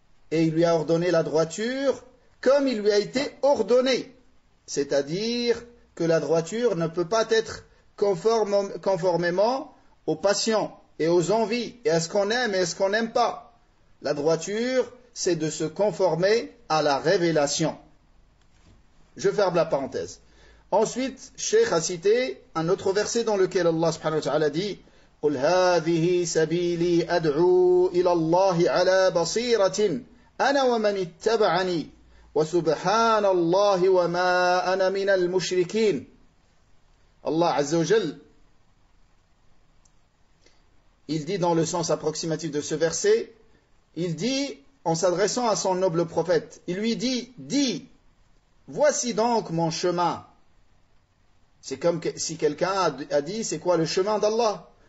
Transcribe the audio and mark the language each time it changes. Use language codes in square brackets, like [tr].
[fr] Et il lui a ordonné la droiture comme il lui a été ordonné. C'est-à-dire que la droiture ne peut pas être conformément aux passions et aux envies et à ce qu'on aime et à ce qu'on n'aime pas. La droiture, c'est de se conformer à la révélation. Je ferme la parenthèse. Ensuite, Cheikh a cité un autre verset dans lequel Allah subhanahu wa ta'ala dit [ar] قُلْ هَذِهِ سَبِيلِي أَدْعُو إِلَى اللَّهِ عَلَى بَصِيرَةٍ أَنَا وَمَنِ اتَّبَعَنِي وَسُبْحَانَ اللَّهِ وَمَا أَنَا مِنَ الْمُشْرِكِينَ. [fr] Allah Azza wa Jal, il dit dans le sens approximatif de ce verset, il dit en s'adressant à son noble prophète, il lui dit, dis, voici donc mon chemin. C'est comme si quelqu'un a dit, c'est quoi le chemin d'Allah?